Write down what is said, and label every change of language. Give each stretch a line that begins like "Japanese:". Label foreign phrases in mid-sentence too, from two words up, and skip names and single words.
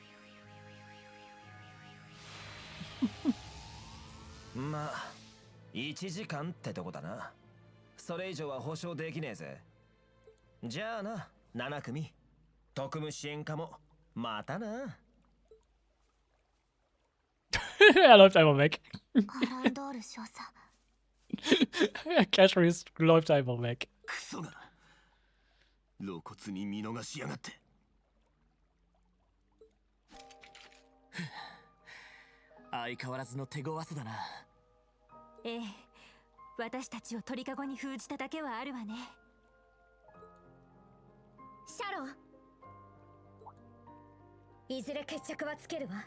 Japanese: う。まあ1時間ってとこだな。それ以上は保証できねえぜ。じゃあな、7組特務支援課もまたな。
German: Er läuft einfach weg.
Japanese: アランドール少佐。
German: Cash Reese läuft einfach weg.
Japanese: クソが露骨に見逃しやがって。相変わらずの手強さだな。ええ、私たちを鳥かごに封じただけはあるわね。シャロン、いずれ決着はつけるわ。